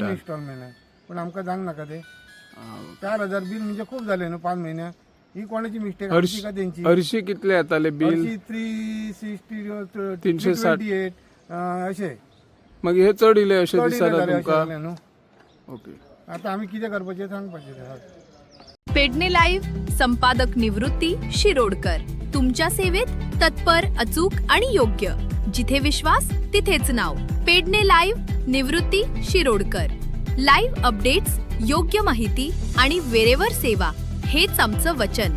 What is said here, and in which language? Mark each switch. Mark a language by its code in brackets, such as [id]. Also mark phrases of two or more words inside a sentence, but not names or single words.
[kok] 3 इन्स्टॉलमेंट पण आमकां जावंक नाका ते. 4000 बिल म्हणजे खूप झाले न्हू 5 महिन्याक. ही कोणाची मिस्टेक आमची का तेंची? हरशी कितले येताले बिल? 360 360 अशे. मागीर हे चड इले अशें चड दिसना जाले अशें तुमकां? जालें न्हू. ओके. आता आमी कितें करपाचें सांगपाचें ते. [mr] पेडणे लाईव्ह संपादक निवृत्ती शिरोडकर तुमच्या सेवेत तत्पर, अचूक आणि योग्य. जिथे विश्वास तिथेच नाव. पेडणे लाईव्ह निवृत्ती शिरोडकर. [en] live updates, [mr] योग्य माहिती आणि वेळेवर सेवा हेच आमचं वचन.